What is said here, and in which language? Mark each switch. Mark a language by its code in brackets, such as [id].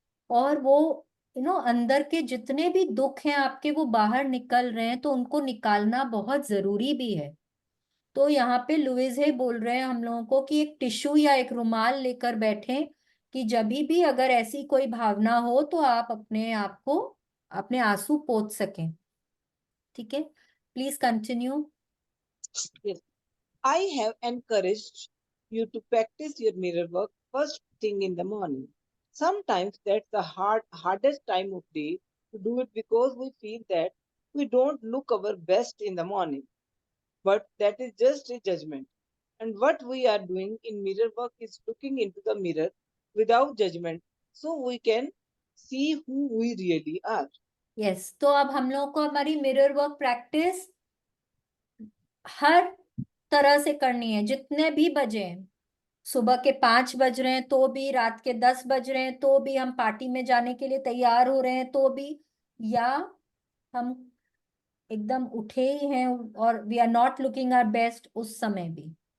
[hi] और वो अंदर के जितने भी दुख हैं आपके, वो बाहर निकल रहे हैं, तो उनको निकालना बहुत जरूरी भी है। तो यहाँ पे लुइस है बोल रहे हैं हम लोगों को कि एक टिश्यू या एक रुमाल लेकर बैठें, कि जब भी अगर ऐसी कोई भावना हो तो आप अपने आप को अपने आंसू पोंछ सकें। ठीक है, please continue. [en] Yes. I have encouraged you to practice your mirror work first thing in the morning. Sometimes that's the hardest time of day to do it, because we feel that we don't look our best in the morning. But that is just a judgment. And what we are doing in mirror work is looking into the mirror without judgment, so we can see who we really are. [hi] Yes, तो अब हम लोगों को हमारी mirror work practice हर तरह से करनी है, जितने भी बजे हैं। सुबह के 5 बज रहे हैं तो भी, रात के 10 बज रहे हैं तो भी, हम पार्टी में जाने के लिए तैयार हो रहे हैं तो भी, या हम एकदम उठे ही हैं और [en] we are not looking our best, [hi] उस समय भी।